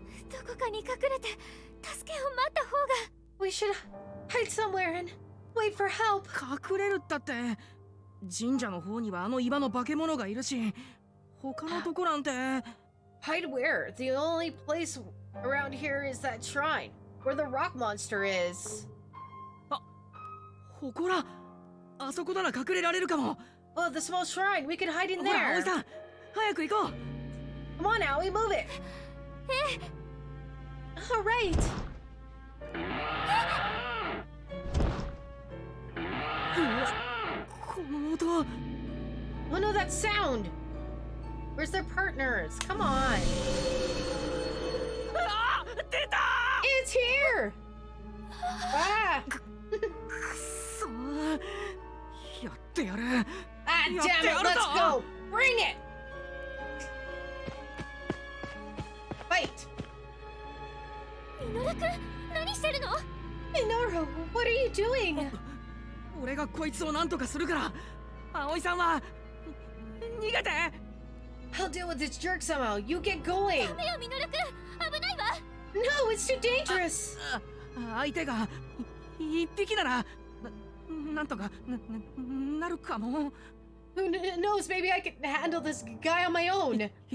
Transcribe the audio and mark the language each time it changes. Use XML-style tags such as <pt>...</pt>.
<ja>どこかに隠れて助けを待った方が。</ja> <en>We should hide somewhere and wait for help.</en> <ja>隠れるったって。神社の方にはあの岩の化け物がいるし、他のとこなんて。</ja> <en>Hide where? The only place around here is that shrine, where the rock monster is.</en> <ja>ほこら、あそこなら隠れられるかも。</ja> <en>Oh, the small shrine. We could hide in</en> <ja>ほら、</ja> <en>there.</en> <ja>葵さん、早く行こう。</ja> <en>Come on, Aoi, move it. All right.</en> <ja>この音。</ja> <en>Oh no, that sound. Where's their partners? Come on.</en> <ja>あ、出た。</ja> <en>It's here. Ah.</en> <ja>くそ。やってやる。</ja> <en>Ah, damn it. Let's go. Bring it. Fight.</en> <ja>ミノルくん、何してるの？</ja> <en>Minoru, what are you doing?</en> <ja>俺がこいつを何とかするから。葵さんは逃げて。</ja> <en>I'll deal with this jerk somehow. You get going.</en> <ja>ダメよ、ミノルくん。危ないわ。</ja> <en>No, it's too dangerous.</en> <ja>相手が一匹ならなんとかなるかも。</ja> <en>Who knows? Maybe I can handle this guy on my own.</en>